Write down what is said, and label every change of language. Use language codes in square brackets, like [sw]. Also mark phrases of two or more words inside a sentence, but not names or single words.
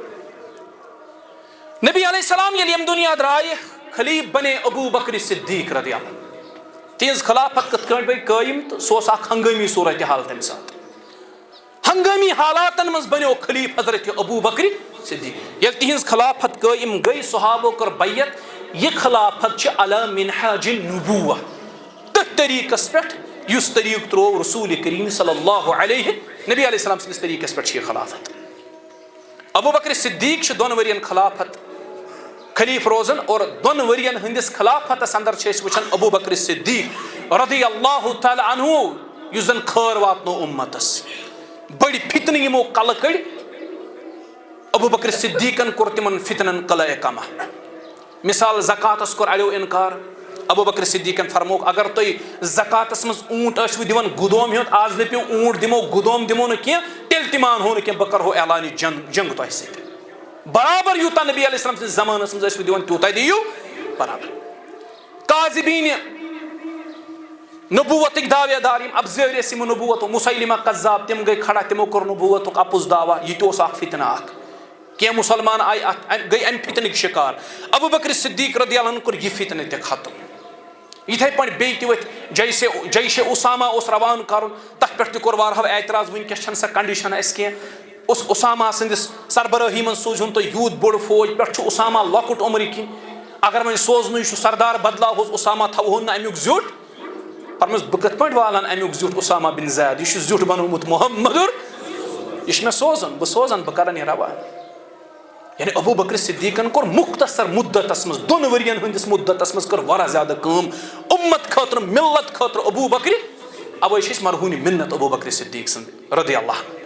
[ks] نبی [ar] علیہ السلام [ks] ییٚلہِ ییٚمہِ دُنیا درٛایہِ خلیٖف بنے ابوٗ بکر صدیٖق [ar] رضی اللہ [ks] تِہنٛز خلافت کِتھ کٲٹھۍ گٔے قٲیِم تہٕ سُہ اوس اکھ ہنگٲمی صوٗرتِ حال تمہِ ساتہٕ ہنگٲمی حالاتن منٛز بنیو خلیٖف حضرت ابوٗ بکر صدیق یل تہنز خلافت قائم گئی صحابو کر بیعت یہ خلافت چھ [ar] علی منہاج النبوہ [ks] تتھ طریقس پہ یس طریق ترو رسول کریم [ar] صلی اللہ علیہ [ks] نبی [ar] علیہ السلام [ks] سندس طریقس پہ یہ خلافت ابو بکر صدیق چھ 2 ورین خلافت خلیف روزن اور 2 ورین ہندس خلافتس اندر چھ وچھن ابو بکر صدیق [ar] رضی اللہ تعالی عنہ [ks] یس زن خیر واتنو امتس بڑی فتن یمو کل کڑ ابو بکر صدیقن کور تمن فتنن قلعہ کما مثال زکاتس کور اڑیو انکار ابو بکر صدیقن فرموک اگر تھی زکاتس مز اونٹ ٲسوٕ دِوان گُدوم ہیوٚت آز دٔپِو اونٹ دِمو گُدوم دِمو نہٕ کینٛہہ تیٚلہِ تہِ مانہو نہٕ کینٛہہ بہٕ کرہو اعلانہِ جنگ تۄہہِ سۭتۍ برابر یوٗتاہ نبی [ar] علیہ السلام [ks] سٕنٛدِس زمانس منٛز ٲسوٕ دِوان تیوٗتاہ دِیِو برابر کاذبیٖنہِ نبوتٕکۍ داوے دار یِم ابزٲرۍ ٲسۍ یِمو نبوتو مسیلمہ قذاب تِم گٔے کھڑا تِمو کوٚر نبوتُک اپُز دعوا یہِ تہِ اوس اکھ فتنہٕ اکھ کینٛہہ مُسلمان آیہِ اتھ گٔے امہِ فتنٕکۍ شکار ابو بکر صدیق [ar] رضی اللہ [ks] عنہ کوٚر یہِ فتنہٕ تہِ ختم یتھے پٲٹھۍ بیٚیہِ تہِ ؤتھۍ جیش اسامہ اوس روان کرُن تتھ پٮ۪ٹھ تہِ کوٚر وارہو اعتراض وٕنکیٚس چھنہٕ سۄ کنڈیشن اسہِ کینٛہہ اوس اسامہ سٕنٛدِس سربرٲہی منٛز سوٗزہون تُہۍ یوٗت بوٚڑ فوج پٮ۪ٹھ چھُ اسامہ لۄکُٹ عمرٕ کِنۍ اگر وۄنۍ سوزنٕے چھُ سردار بدلاوہوس اسامہ تھاوہون نہٕ امیُک زیُٹھ فرمس بہٕ کِتھ پٲٹھۍ والن امیُک زیُٹھ اسامہ بن زید یہِ چھُ زیُٹھ بنومُت محمدُر یہِ چھُ مےٚ سوزُن بہٕ سوزن بہٕ کرن یہِ روان یعنی ابو بکر صدیقن کوٚر مختصر مدتس منٛز 2 ؤرین ہٕنٛدِس مدتس منٛز کٔر واریاہ زیادٕ کٲم امت خٲطرٕ ملت خٲطرٕ ابو بکر اوے چھِ أسۍ مرہوٗنہِ مِنت ابو بکر صدیق سٕنٛد [ar] رضی اللہ